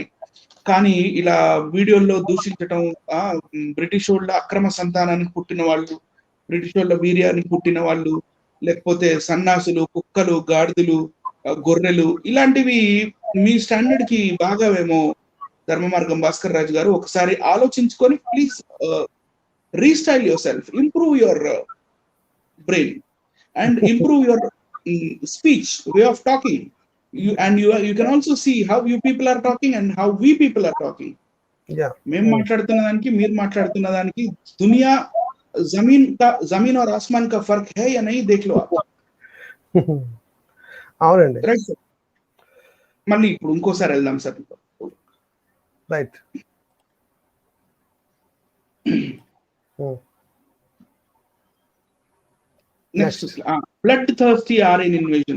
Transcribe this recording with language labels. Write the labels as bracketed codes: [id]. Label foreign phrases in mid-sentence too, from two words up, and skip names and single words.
[te] కానీ ఇలా వీడియోల్లో దూషించటం, బ్రిటిష్ వాళ్ళ అక్రమ సంతానానికి పుట్టిన వాళ్ళు, బ్రిటిష్ వాళ్ళ వీర్యానికి పుట్టిన వాళ్ళు, లేకపోతే సన్నాసులు, కుక్కలు, గాడిదలు, గొర్రెలు, ఇలాంటివి మీ స్టాండర్డ్ కి బాగావేమో ధర్మ మార్గం భాస్కర్ రాజు గారు. ఒకసారి ఆలోచించుకొని [en] please restyle yourself, improve your brain and improve your speech, way of talking. You can also see how you people are talking and how we people are talking. Yeah. [te] మేము మాట్లాడుతున్న దానికి మీరు మాట్లాడుతున్న దానికి [hi] दुनिया ज़मीन और आसमान का फर्क है या नहीं देख लो आप. [te] అవునండి. [en] right sir. [te] మళ్ళీ ఇప్పుడు ఇంకోసారి వెళ్దాం సార్. రైట్. [en] next bloodthirsty RN invasion.